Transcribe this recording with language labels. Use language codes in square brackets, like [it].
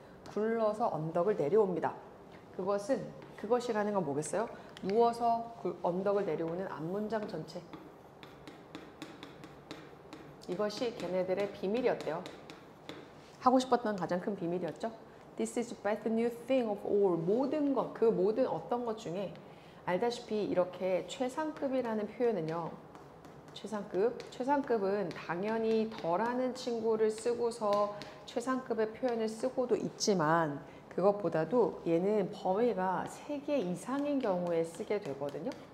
[ko] 굴러서 언덕을 내려옵니다. 그것이라는 건 뭐겠어요? 누워서 언덕을 내려오는 앞문장 전체. 이것이 걔네들의 비밀이었대요. 하고 싶었던 가장 큰 비밀이었죠. [en] This is the best new thing of all. [ko] 모든 것, 그 모든 어떤 것 중에, 알다시피 이렇게 최상급이라는 표현은요, 최상급은 당연히 덜하는 친구를 쓰고서 최상급의 표현을 쓰고도 있지만, 그것보다도 얘는 범위가 3개 이상인 경우에 쓰게 되거든요.